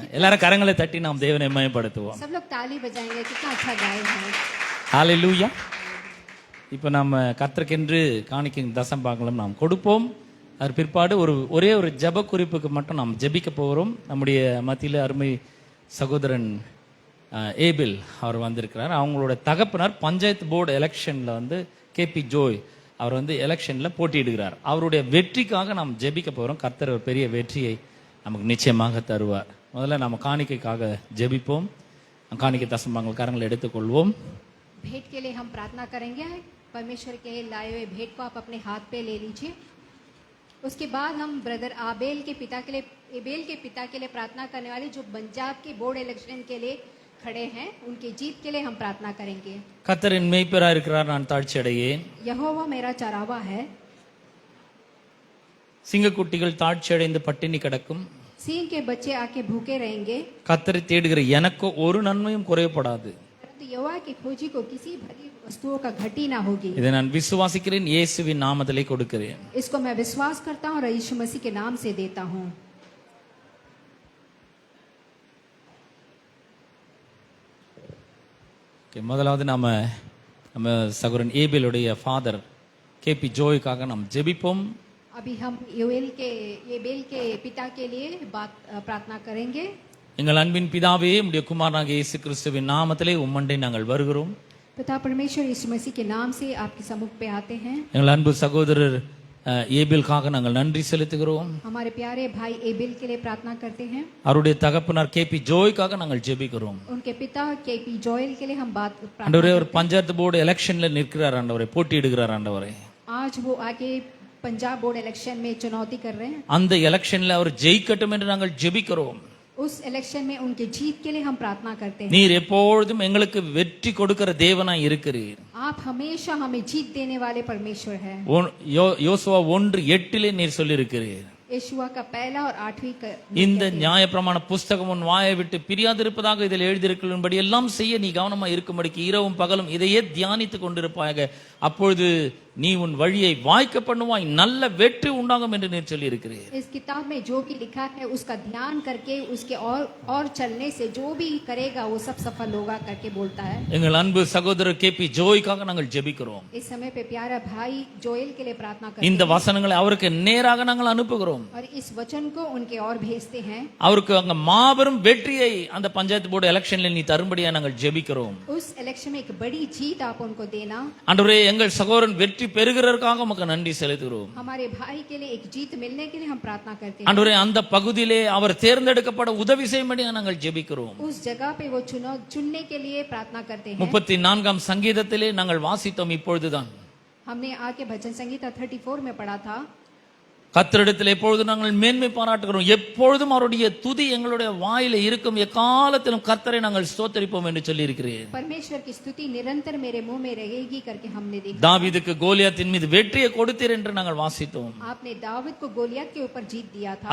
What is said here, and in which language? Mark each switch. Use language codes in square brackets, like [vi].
[ta] எல்லாரும் கரங்களை தட்டி நாம் தேவனை மகிமைப்படுத்துவோம். [hi] सब लोग ताली बजाएंगे, कितना अच्छा गाए हैं। [ta] ஹalleluya. இப்போ நம்ம கர்த்தருக்கென்று காணிக்கையின் தசம் பாகங்களும் நாம் கொடுப்போம். அது பிற்பாடு ஒரே ஒரு ஜெப குறிப்புக்கு மட்டும் நாம் ஜெபிக்க போகிறோம். நம்முடைய மத்தியில் அருமை சகோதரன் ஏபில் அவர் வந்திருக்கிறார். அவங்களோட தகப்பனார் பஞ்சாயத்து போர்டு எலெக்ஷனில் வந்து கேபி ஜோய் அவர் வந்து எலெக்ஷன்ல போட்டியிடுகிறார். அவருடைய வெற்றிக்காக நாம் ஜெபிக்க போறோம். கர்த்தர் ஒரு பெரிய வெற்றியை நமக்கு நிச்சயமாக தருவார். முதல்ல நம்ம காணிக்கைக்காக ஜெபிப்போம். காணிக்கை தசமங்கள் கரங்களை எடுத்துக்கொள்வோம். [hi] भेंट के लिए हम प्रार्थना करेंगे। परमेश्वर के लाए हुए भेंट को आप अपने हाथ पे ले लीजिए। उसके बाद हम ब्रदर एबेल के पिता के लिए प्रार्थना करने वाले जो पंजाब के बोर्ड इलेक्शन के लिए खड़े हैं, उनकी जीत के लिए हम प्रार्थना करेंगे। [ta] கர்த்தரின் மேய்ப்பராய் இருக்கிறார், நான் தாழ்ச்சி அடையேன். [hi] यहोवा मेरा चरावा है। [ta] சிங்கக்குட்டிகள் தாழ்ச்சி அடைந்து பட்டினி கிடக்கும். [hi] सिंह के बच्चे आके भूखे रहेंगे, [ta] கர்த்தரை தேடுகிற எனக்கு ஒரு நன்மையும் குறையப்படாது. [hi] परंतु यहोवा की खोजी को किसी भली वस्तुओं का घटी ना होगी। [ta] இதை நான் விசுவாசிக்கிறேன், இயேசுவின் நாமத்திலே கொடுக்கிறேன். [hi] इसको मैं विश्वास करता हूँ और यीशु मसीह के नाम से देता हूँ। [ta] முதலாவது நம்ம சகோதரன் ஏபேலுடைய ஃபாதர் கேபி ஜோய்க்காக நாம் ஜெபிப்போம். [hi] अभी हम एबेल के पिता के लिए प्रार्थना करेंगे। [ta] எங்கள் அன்பின் பிதாவே, உம்முடைய குமாரனாகிய இயேசு கிறிஸ்துவின் நாமத்திலே உம்மண்டை நாங்கள் வருகிறோம். [hi] पिता परमेश्वर यीशु मसीह के नाम से आपके सम्मुख पे आते हैं। [ta] எங்கள் அன்பு சகோதரர் ஏபேலுக்காக நாங்கள் நன்றி செலுத்துகிறோம். [hi] हमारे प्यारे भाई एबेल के लिए प्रार्थना करते हैं। [ta] அவருடைய தகப்பனார் கேபி ஜோய்க்காக நாங்கள் ஜெபிக்கிறோம். [hi] उनके पिता केपी जोएल के लिए हम प्रार्थना [ta] ஆண்டவரே, ஒரு பஞ்சாயத்து போர்டு எலெக்ஷன்ல நிற்கிறார் ஆண்டவரே, போட்டியிடுகிறார் ஆண்டவரே. [hi] आज वो आगे पंजाब बोर्ड इलेक्शन में चुनौती कर रहे हैं। [ta] அந்த எலெக்ஷன்ல அவர் ஜெயிக்கட்டும் என்று நாங்கள் ஜெபிக்கிறோம். [hi] उस इलेक्शन में उनके जीत के लिए हम प्रार्थना करते हैं। [ta] நீர் எப்பொழுதும் எங்களுக்கு வெற்றி கொடுக்கிற தேவனாய் இருக்கிறீர். [hi] आप हमेशा हमें जीत देने वाले परमेश्वर हैं। [ta] யோசுவா 1:8 நீர் சொல்லியிருக்கிறீர், [hi] यशुआ का पहला और 8वीं [ta] இந்த நியாயப்பிரமாண புஸ்தகம் உன் வாயை விட்டு பிரியாதிருப்பதாக இதில் எழுதியிருக்கிறபடி எல்லாம் செய்ய நீ கவனமா இருக்கும்படிக்கு இரவும் பகலும் இதையே தியானித்துக் கொண்டிருப்பாயாக, அப்பொழுது நீ உன் வழியை வாய்க்க பண்ணுவாய், நல்ல வெற்றி உண்டாகும் என்று நீர் சொல்லி இருக்கிறீர். [hi] इस किताब में जो भी लिखा है उसका ध्यान करके उसके और चलने से जो भी करेगा वो सब सफल होगा करके बोलता है। [ta] எங்கள் अன்பு சகோதரர் கேபி ஜோய்க்காக நாங்கள் ஜெபிக்கிறோம். [hi] इस समय पे प्यारा भाई जोएल के लिए प्रार्थना करते [ta] இந்த வசனங்களை அவருக்கு நேராக நாங்கள் அனுப்புகிறோம். [hi] हैं और इस वचन को उनके और भेजते हैं। [ta] அவருக்கு அங்க மாபெரும் வெற்றியை அந்த பஞ்சாயத்து போர்டு எலெக்ஷன்ல நீ தரும்படியா நாங்கள் ஜெபிக்கிறோம். [hi] उस इलेक्शन में एक बड़ी जीत आप उनको देना। [ta] ஆண்டவரே, எங்கள் சகோதரன் வெற்றி பெறுகிறதற்காக உமக்கு நன்றி செலுத்துகிறோம். [hi] हमारे भाई के लिए एक जीत मिलने के लिए हम प्रार्थना करते हैं। [ta] ஆண்டவரே, அந்த பகுதியிலே அவர் தேர்ந்தெடுக்கப்பட உதவி செய்யும்படியா நாங்கள் ஜெபிக்கிறோம். [hi] उस जगह पे वो चुनने के लिए प्रार्थना करते हैं। [ta] 34ஆம் சங்கீதத்திலே நாங்கள் வாசித்தோம் இப்பொழுதுதான். [hi] हमने आके भजन संगीता 34 में पढ़ा था। [ta] கர்த்தரிடத்தில் எப்பொழுது நாங்கள் மேன்மை பாராட்டுகிறோம், எப்பொழுதும் அவருடைய துதி எங்களுடைய வாயில இருக்கும், எக்காலத்திலும் கர்த்தரை நாங்கள் ஸ்தோத்தரிப்போம் என்று சொல்லி இருக்கிறேன். [hi] परमेश्वर की स्तुति निरंतर मेरे मुंह में रहेगी करके हमने देखा। [ta] தாவீதுக்கு கோலியாத்தின் மீது வெற்றியை கொடுத்தீர் என்று நாங்கள் வாசித்தோம். [hi] आपने दाऊद को गोलियत के ऊपर जीत दिया था।